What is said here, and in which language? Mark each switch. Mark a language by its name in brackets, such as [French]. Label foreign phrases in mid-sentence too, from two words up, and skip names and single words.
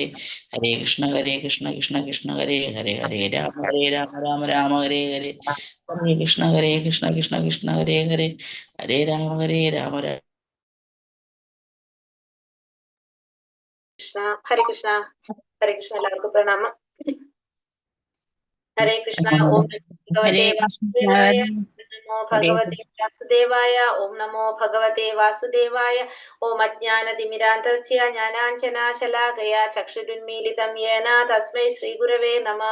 [Sanskrit] ഹരേ കൃഷ്ണ കൃഷ്ണ കൃഷ്ണ ഹരേ ഹരേ രാമ രാമ ഹരേ ഹരേ. ഹരേ കൃഷ്ണ കൃഷ്ണ കൃഷ്ണ ഹരേ ഹരേ. ഹരേ രാമ രാമ കൃഷ്ണ. ഹരേ കൃഷ്ണ. ഹരേ കൃഷ്ണ. [Malayalam] എല്ലാവർക്കും പ്രണാമം. [Sanskrit] ഹരേ കൃഷ്ണ. ഓം ഭഗവതേ വാസുദേവായ. നമോ ഭഗവതേ വാസുദേവായ. ഓം നമോ ഭഗവതേ വാസുദേവായ. ഓം അജ്ഞാനതിമിരാന്തസ്യ ജ്ഞാനാഞ്ജനാശലാകയാ ചക്ഷുരുന്മീലിതം യേന തസ്മൈ ശ്രീഗുരവേ നമഃ.